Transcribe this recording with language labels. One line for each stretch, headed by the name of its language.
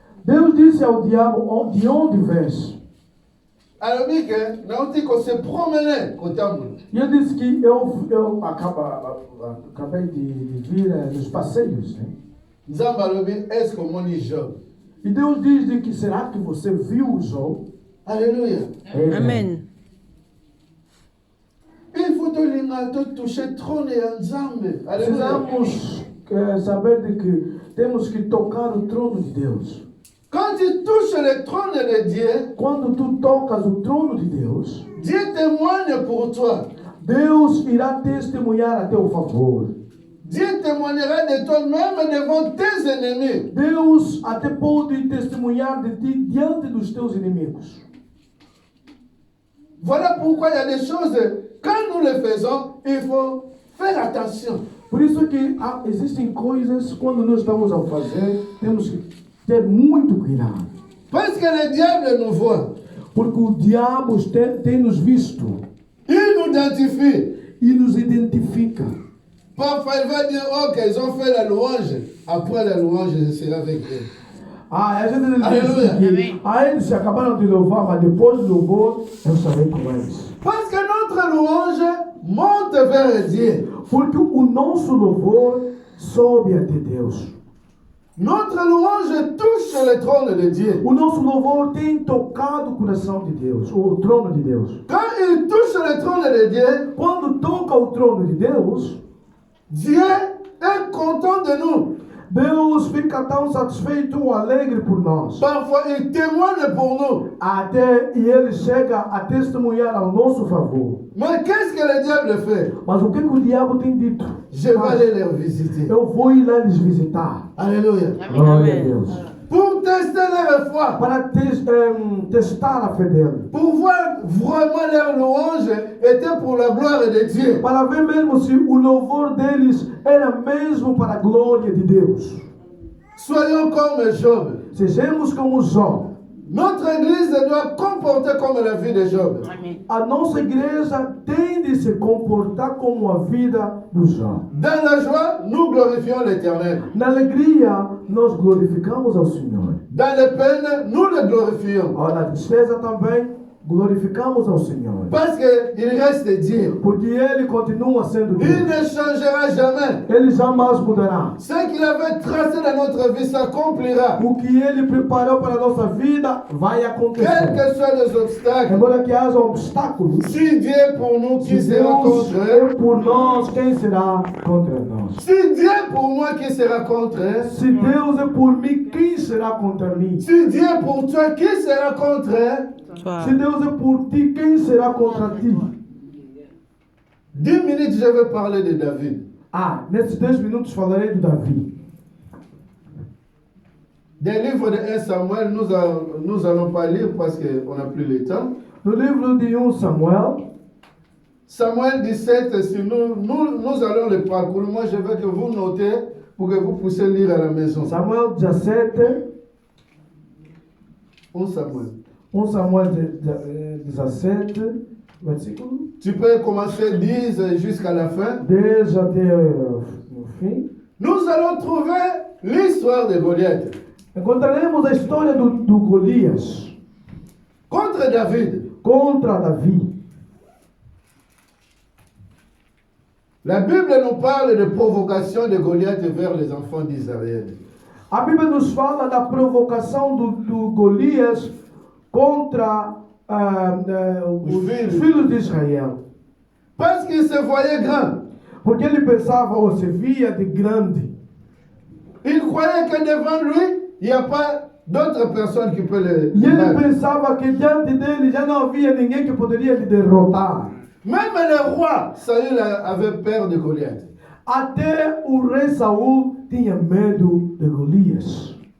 Portuguese: Deus disse ao diabo, de onde vens?
Lingala: Alobi que nauti ko
French: se promener
Lingala: kotambola.
Portuguese: E ele disse que eu acabei de vir nos passeios. Né? Nzambe alobi
French: est-ce que
Portuguese: moni Job? E Deus diz de que será que você viu o Jó?
French: Alléluia. Amen. Il faut toucher trône
Lingala: ya Nzambe.
French: Alléluia.
Portuguese: Precisamos saber de que temos que tocar o trono de Deus.
French: Quand tu touches le trône de Dieu,
Portuguese: Quando tu tocas o trono de Deus,
French: Dieu témoigne pour toi.
Portuguese: Deus irá testemunhar a teu favor.
French: Dieu témoignera de toi même devant tes ennemis.
Portuguese: Deus até pode testemunhar de ti diante dos teus inimigos.
French: Voilà pourquoi il y a des choses, quand nous les faisons, il faut faire attention.
Portuguese: Por isso que existem coisas, quando nós estamos a fazer, temos que ter muito cuidado.
French: Parce que le diable nous voit.
Portuguese: Porque o diabo tem nos visto
French: Il nous identifie.
Portuguese: e nos identifica.
French: Parfois, il va dire, ok, ils ont fait la louange. Après la louange, je serai avec eux.
Portuguese: A gente diz Aleluia. que eles acabaram de louvar, mas depois do louvor, eu estarei com eles.
French: Parce que notre louange monte vers Dieu.
Portuguese: Porque o nosso louvor sobe até Deus.
French: Notre louange touche le trône de Dieu.
Portuguese: O nosso louvor tem tocado o coração de Deus, o trono de Deus.
French: Quand il touche le trône de Dieu,
Portuguese: Quando toca o trono de Deus,
French: Dieu est content de nous.
Portuguese: Deus fica tão satisfeito ou alegre por nós.
French: Parfois, il témoigne pour nous.
Portuguese: Até e ele chega a testemunhar ao nosso favor.
French: Mais qu'est-ce que le diable fait?
Portuguese: Mas o que o diabo tem dito?
French: Je vais aller les visiter.
Portuguese: Eu vou ir lá lhes visitar.
French: Alléluia.
Portuguese: Glória a Amen. Deus.
French: Pour tester leur foi.
Portuguese: Para testar a fé dele.
French: Pour voir vraiment leur louange était pour la gloire de Dieu.
Portuguese: Para ver mesmo se o louvor deles era mesmo para a glória de Deus.
French: Soyons comme Job.
Portuguese: Sejamos como Jó.
French: Notre église doit comporter comme la vie de Job.
Portuguese: A nossa igreja tem de se comportar como a vida do Jó.
French: Dans la joie, nous glorifions l'Éternel.
Portuguese: Na alegria, nós glorificamos ao Senhor.
French: Dans les peines, nous le glorifions.
Portuguese: Na despesa também, glorificamos ao Senhor.
French: Parce qu'il reste Dieu.
Portuguese: Porque Ele continua sendo
French: Il
Portuguese: Deus.
French: ne changera jamais.
Portuguese: Ele jamais mudará.
French: Ce qu'il avait tracé dans notre vie s'accomplira.
Portuguese: O que Ele preparou para a nossa vida vai
French: Quels
Portuguese: acontecer.
French: que soient les obstacles,
Portuguese: Embora que haja obstáculos,
French: si Dieu est pour nous, qui
Portuguese: se
French: sera
Portuguese: Deus
French: contre
Portuguese: é
French: eux?
Portuguese: por nós, quem será contra nós?
French: Si Dieu est pour moi, qui sera contre eux?
Portuguese: Se Deus é por mim, quem será contra mim?
French: Si Dieu est pour toi, qui sera contre eux?
Portuguese: Se Deus é por ti, quem será contra ti?
French: 10 minutes, je vais parler de David.
Portuguese: Nesses 10 minutos falarei de Davi.
French: Des livres de 1 Samuel, nous allons pas lire parce qu'on n'a plus le temps.
Portuguese: No livro de 1 Samuel,
French: Samuel 17, si nous allons le parcourir. Moi, je veux que vous notez pour que vous puissiez lire à la maison. Samuel 17, 1 Samuel.
Portuguese: 1 Samuel 17, versículo
French: Tu peux commencer 10 jusqu'à la fin.
Portuguese: 10 até o fim.
French: Nous allons trouver l'histoire de Goliath
Portuguese: Encontraremos a história do Golias
French: contre David.
Portuguese: contra Davi.
French: La Bible nous parle de provocation de Goliath vers les enfants d'Israël.
Portuguese: A Bíblia nos fala da provocação do Golias contra os filhos de Israel.
French: Parce qu'il se voyait grand.
Portuguese: Porque ele pensava ou se via de grande.
French: Il croyait que devant lui, il n'y a pas d'autres personnes qui peuvent le
Portuguese: E ele
French: battre.
Portuguese: pensava que diante dele já não havia ninguém que poderia lhe derrotar.
French: Même le roi Saül avait peur de Goliath.
Portuguese: Até o rei Saul tinha medo de Golias.